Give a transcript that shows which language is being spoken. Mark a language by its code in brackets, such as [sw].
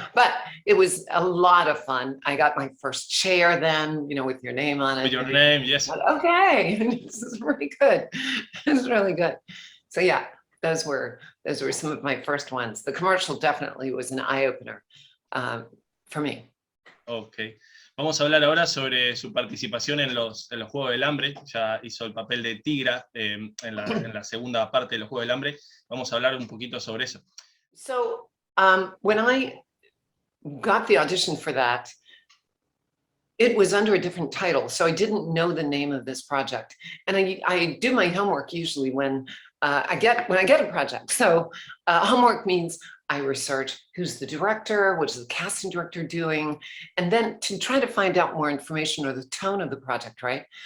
[en] But it was a lot of fun. I got my first chair then, you know, with your name on it. With your name, yes. Okay, this is really good. It's really good. So yeah. Those were some of my first ones. The commercial definitely was an eye-opener for me. Ok. [es] Vamos a hablar ahora sobre su participación en los Juegos del Hambre. Ya hizo el papel de Tigra en la segunda parte de los Juegos del Hambre. Vamos a hablar un poquito sobre eso. [en] So when I got the audition for that, it was under a different title, so I didn't know the name of this project. And I do my homework usually when I get a project. So homework means I research who's the director, what is the casting director doing, and then to try to find out more information or the tone of the project, right?